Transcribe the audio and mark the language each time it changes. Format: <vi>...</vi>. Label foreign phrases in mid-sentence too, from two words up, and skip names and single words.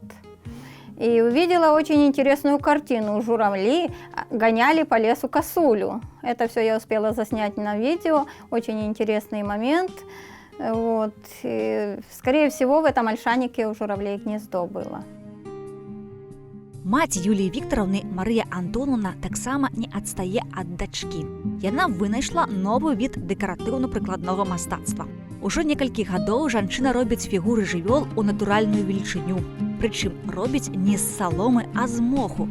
<ru>И увидела очень интересную картину. Журавли гоняли по лесу косулю. Это все я успела заснять на видео. Очень интересный момент. Вот. И, скорее всего, в этом ольшанике у журавлей гнездо было.</ru> <be>Маці Юліі Віктаровны Марыя Антоновна таксама не адстае ад дачкі. Яна вынайшла новы від дэкаратыўна-прыкладнога мастацтва. Ужо некалькі гадоў жанчына робіць фігуры жывёл у натуральную велічыню. Прычым робіць не з саломы, а з моху.</be>